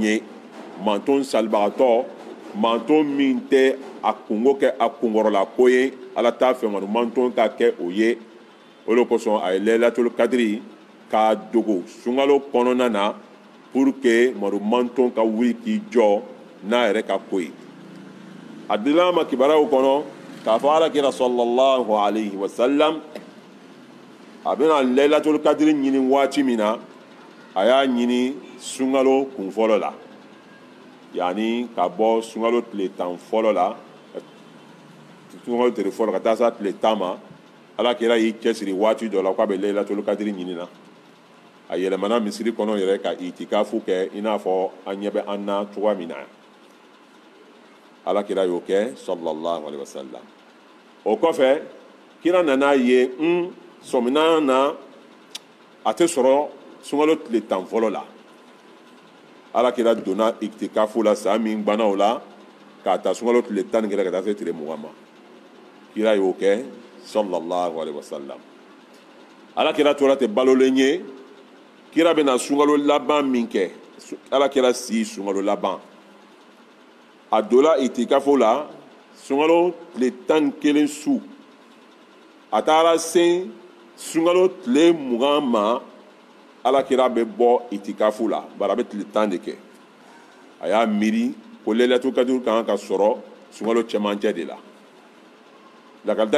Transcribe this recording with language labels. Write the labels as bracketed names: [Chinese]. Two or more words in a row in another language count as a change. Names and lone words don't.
[Bambara] ye manton salibagatɔ manton min tɛ a kungo kɛ a kunkɔrɔla ko ye ala t'a fɛ madu manton ka kɛ o ye o de kosɔn a ye lailatul kadiri k'a dogo sunkalo kɔnɔna na [French] pour que [Bambara] madu manton ka wuli k'i jɔ n'a yɛrɛ ka ko ye a dilala ma kibaraw kɔnɔ k'a fɔ alakira [Arabic] صلى الله عليه وسلم [Bambara] a bɛna lailatul kadiri ɲini waati min na a y'a ɲini sunkalo kunfɔlɔ la yani ka bɔ sunkalo tile 10 fɔlɔ la sunkalo tile fɔlɔ ka taa se tile 10 ma alakira y'i cɛsiri waati dɔ la k'a bɛ lailatul kadiri ɲini na a yɛlɛmana misiri kɔnɔ yɛrɛ ka itikafu kɛ i n'a fɔ an ɲɛ bɛ an na cogoya min na alakira y'o kɛ [Arabic] صلى الله عليه وسلم [Bambara] o kɔfɛ kira nana ye sɔmina na a tɛ sɔrɔ sunkalo tile 10 fɔlɔ la alakira donna itikafu la san min gbanna o la k'a ta sunkalo tile 10 ni kelen ka taa se tile 20 ma kira y'o kɛ [Arabic] صلى الله عليه وسلم [Bambara] alakira tora tɛ balolen ye kira bɛna sunkalo laban min kɛ alakira si sunkalo laban a dola itikafu la sunkalo tile 11 su a taara se sunkalo tile 20 ma alakira bɛ bɔ itikafu la bari a bɛ tile 10 de kɛ a y'a miiri ko lailatul kadiri kan ka sɔrɔ sunkalo cɛmancɛ de la lakalita